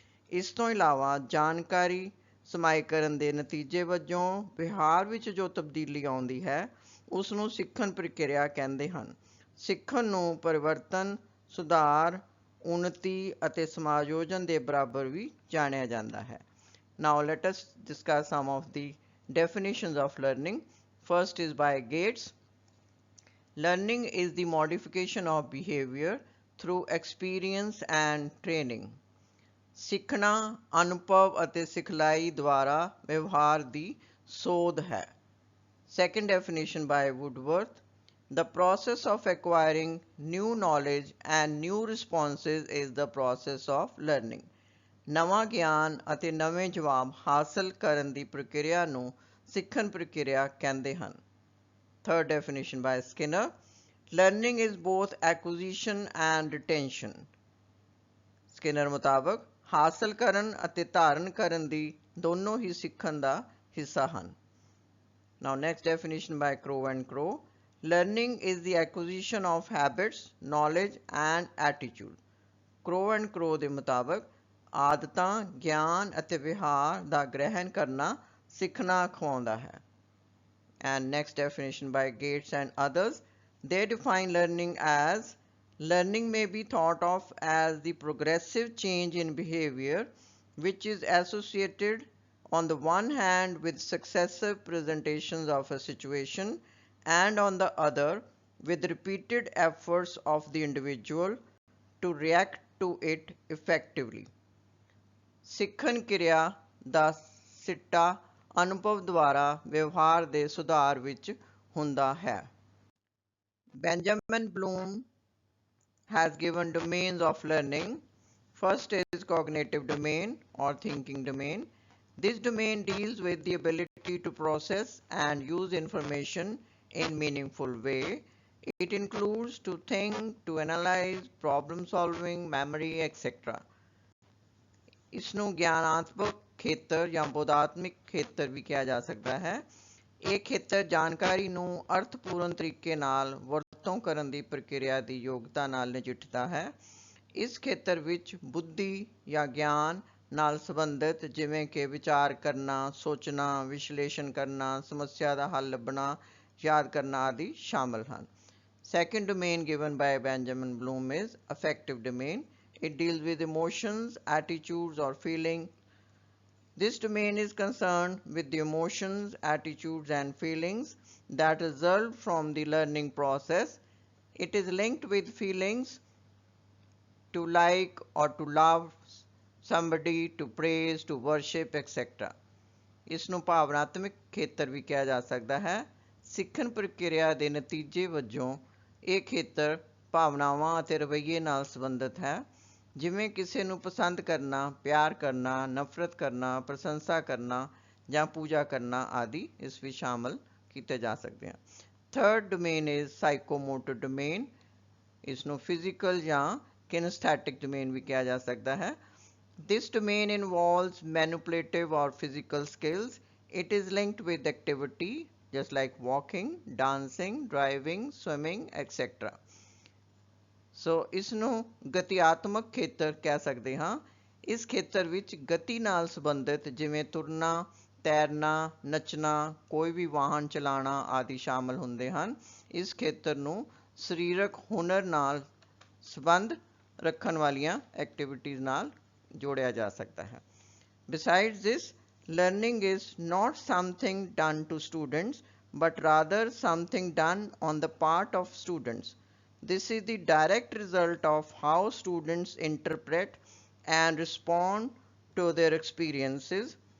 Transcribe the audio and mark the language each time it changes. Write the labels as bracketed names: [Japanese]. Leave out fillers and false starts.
[Punjabi] ਇਸ ਤੋਂ ਇਲਾਵਾ ਜਾਣਕਾਰੀ ਸਮਾਈਕਰਨ ਦੇ ਨਤੀਜੇ ਵਜੋਂ ਵਿਹਾਰ ਵਿੱਚ ਜੋ ਤਬਦੀਲੀ ਆਉਂਦੀ ਹੈ ਉਸ ਨੂੰ ਸਿੱਖਣ ਪ੍ਰਕਿਰਿਆ ਕਹਿੰਦੇ ਹਨ। ਸਿੱਖਣ ਨੂੰ ਪਰਿਵਰਤਨ, ਸੁਧਾਰ, ਉન્નਤੀ ਅਤੇ ਸਮਾਯੋਜਨ ਦੇ ਬਰਾਬਰ ਵੀ ਜਾਣਿਆ ਜਾਂਦਾ ਹੈ। [English] Now let us discuss some of the definitions of learning. First is by Gates. Learning is the modification of behavior through experience and training. [Punjabi] ਸਿੱਖਣਾ ਅਨੁਭਵ ਅਤੇ ਸਿਖਲਾਈ ਦੁਆਰਾ ਵਿਵਹਾਰ ਦੀ ਸੋਧ ਹੈ। [English] Second definition by Woodworth. The process of acquiring new knowledge and new responses is the process of learning. [Punjabi] ਨਵਾਂ ਗਿਆਨ ਅਤੇ ਨਵੇਂ ਜਵਾਬ ਹਾਸਲ ਕਰਨ ਦੀ ਪ੍ਰਕਿਰਿਆ ਨੂੰ ਸਿੱਖਣ ਪ੍ਰਕਿਰਿਆ ਕਹਿੰਦੇ ਹਨ। [English] Third definition by Skinner. Learning is both acquisition and retention. [Punjabi] Skinner ਮੁਤਾਬਕ ਹਾਸਲ ਕਰਨ ਅਤੇ ਧਾਰਨ ਕਰਨ ਦੀ ਦੋਨੋਂ ਹੀ ਸਿੱਖਣ ਦਾ ਹਿੱਸਾ ਹਨ। [English] Now next definition by Crow and Crow. Learning is the acquisition of habits, knowledge and attitude. [Punjabi] Crow and Crow ਦੇ ਮੁਤਾਬਕ ਆਦਤਾਂ, ਗਿਆਨ ਅਤੇ ਵਿਹਾਰ ਦਾ ਗ੍ਰਹਿਣ ਕਰਨਾ ਸਿੱਖਣਾ ਅਖਵਾਉਂਦਾ ਹੈ। [English] And next definition by Gates and others. They define learning as learning may be thought of as the progressive change in behavior which is associated on the one hand with successive presentations of a situation and on the other with repeated efforts of the individual to react to it effectively. [Punjabi] ਸਿੱਖਣ ਕਿਰਿਆ ਦਾ ਸਿੱਟਾ ਅਨੁਭਵ ਦੁਆਰਾ ਵਿਵਹਾਰ ਦੇ ਸੁਧਾਰ ਵਿੱਚ ਹੁੰਦਾ ਹੈ। [English] Benjamin Bloom has given domains of learning. First is cognitive domain or thinking domain. This domain deals with the ability to process and use information in meaningful way. It includes to think, to analyze, problem solving, memory, etc. [Punjabi] ਇਸ ਨੂੰ ਗਿਆਨਾਤਮਕ ਖੇਤਰ ਜਾਂ ਬੋਧਾਤਮਿਕ ਖੇਤਰ ਵੀ ਕਿਹਾ ਜਾ ਸਕਦਾ ਹੈ। ਇਹ ਖੇਤਰ ਜਾਣਕਾਰੀ ਨੂੰ ਅਰਥਪੂਰਨ ਤਰੀਕੇ ਨਾਲ ਵਰਤੋਂ ਵਰਤੋਂ ਕਰਨ ਦੀ ਪ੍ਰਕਿਰਿਆ ਦੀ ਯੋਗਤਾ ਨਾਲ ਨਜਿੱਠਦਾ ਹੈ। ਇਸ ਖੇਤਰ ਵਿੱਚ ਬੁੱਧੀ ਜਾਂ ਗਿਆਨ ਨਾਲ ਸੰਬੰਧਿਤ ਜਿਵੇਂ ਕਿ ਵਿਚਾਰ ਕਰਨਾ, ਸੋਚਣਾ, ਵਿਸ਼ਲੇਸ਼ਣ ਕਰਨਾ, ਸਮੱਸਿਆ ਦਾ ਹੱਲ ਲੱਭਣਾ, ਯਾਦ ਕਰਨਾ ਆਦਿ ਸ਼ਾਮਲ ਹਨ। [English] Second domain given by Benjamin Bloom is affective domain. It deals with emotions, attitudes, or feelings. This domain is concerned with the emotions, attitudes, and feelings that result from the learning process. It is linked with feelings to like or to love somebody, to praise, to worship, etc. [Punjabi] ਇਸ ਨੂੰ ਭਾਵਨਾਤਮਕ ਖੇਤਰ ਵੀ ਕਿਹਾ ਜਾ ਸਕਦਾ ਹੈ। ਸਿੱਖਣ ਪ੍ਰਕਿਰਿਆ ਦੇ ਨਤੀਜੇ ਵਜੋਂ ਇਹ ਖੇਤਰ ਭਾਵਨਾਵਾਂ ਅਤੇ ਰਵੱਈਏ ਨਾਲ ਸੰਬੰਧਿਤ ਹੈ, ਜਿਵੇਂ ਕਿਸੇ ਨੂੰ ਪਸੰਦ ਕਰਨਾ, ਪਿਆਰ ਕਰਨਾ, ਨਫ਼ਰਤ ਕਰਨਾ, ਪ੍ਰਸ਼ੰਸਾ ਕਰਨਾ ਜਾਂ ਪੂਜਾ ਕਰਨਾ ਆਦਿ ਇਸ ਵਿੱਚ ਸ਼ਾਮਲ ਕੀਤੇ ਜਾ ਸਕਦੇ ਹਨ। [English] Third domain is psychomotor domain. [Punjabi] ਇਸ ਨੂੰ ਫਿਜ਼ੀਕਲ ਜਾਂ ਕਿਨਸਥੈਟਿਕ ਡੋਮੇਨ ਵੀ ਕਿਹਾ ਜਾ ਸਕਦਾ ਹੈ। [English] This domain involves manipulative or physical skills. It is linked with activity just like walking, dancing, driving, swimming, etc. [Punjabi] So ਇਸ ਨੂੰ ਗਤੀਆਤਮਕ ਖੇਤਰ ਕਹਿ ਸਕਦੇ ਹਾਂ। ਇਸ ਖੇਤਰ ਵਿੱਚ ਗਤੀ ਨਾਲ ਸੰਬੰਧਿਤ ਜਿਵੇਂ ਤੁਰਨਾ, ਤੈਰਨਾ, ਨੱਚਣਾ, ਕੋਈ ਵੀ ਵਾਹਨ ਚਲਾਉਣਾ ਆਦਿ ਸ਼ਾਮਲ ਹੁੰਦੇ ਹਨ। ਇਸ ਖੇਤਰ ਨੂੰ ਸਰੀਰਕ ਹੁਨਰ ਨਾਲ ਸੰਬੰਧ ਰੱਖਣ ਵਾਲੀਆਂ ਐਕਟੀਵਿਟੀਜ਼ ਨਾਲ [Hindi] जोड़ा जा सकता है। [English] Besides this, learning is not something done to students, but rather something done on the part of students. This is the direct result of how students interpret and respond to their experiences.